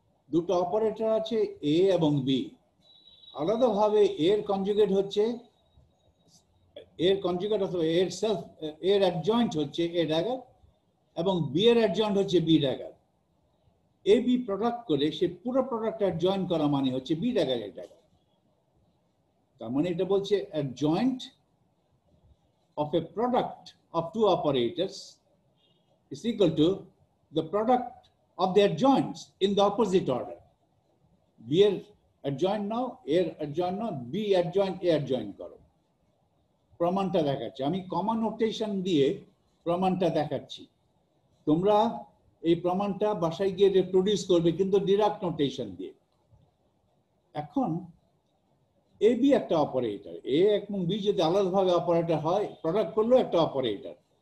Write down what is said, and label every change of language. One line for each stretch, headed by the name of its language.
Bangla: দুটো অপারেটর আছে এ এবং বি, আলাদাভাবে এর কনজুগেট হচ্ছে এর কনজুগেট অথবা এর সেলফ এর অ্যাডজয়েন্ট হচ্ছে এ ড্যাগার এবং বি এর অ্যাডজয়েন্ট হচ্ছে B dagger. A B product করে সে পুরো প্রোডাক্ট অ্যাডজয়েন্ট করা মানে হচ্ছে বি ড্যাগার এ ড্যাগার। তার মানে এটা বলছে adjoint
English: of a product of two operators is equal to the product of their adjoints in the opposite order.
Bangla: B এর adjoint নাও, A এর adjoint now, B adjoint A adjoint করো। প্রমাণটা দেখাচ্ছি আমি, কমা নোটেশন দিয়ে প্রমাণটা দেখাচ্ছি। তোমরা এই প্রমাণটা বাসায় গিয়ে রিপ্রোডিউস করবে কিন্তু ডিরাক্ট নোটেশন দিয়ে। এখন এ বি একটা অপারেটর, এ এবং বি যদি আলাদাভাবে অপারেটর হয়, প্রোডাক্ট করলেও একটা অপারেটর।